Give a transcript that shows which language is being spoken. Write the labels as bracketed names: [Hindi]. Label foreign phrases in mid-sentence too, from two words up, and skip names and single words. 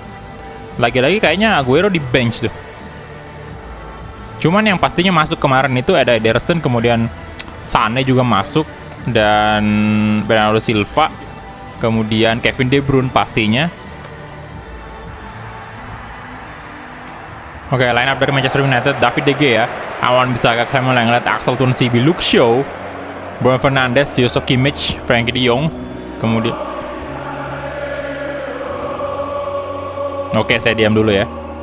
[Indonesian] Lagi-lagi kayaknya Aguero di bench tuh. Cuman yang pastinya masuk kemarin itu ada Ederson, kemudian Sané juga masuk, dan Bernardo Silva, kemudian Kevin De Bruyne pastinya. Oke, [English] line up [Indonesian] dari Manchester United: David De Gea, Wan-Bissaka, Samuel Lenglet, Axel Tuanzebe, Luke Shaw, Bruno Fernandes, Joshua Kimmich, Frenkie de Jong. Kemudian oke, saya diam dulu ya.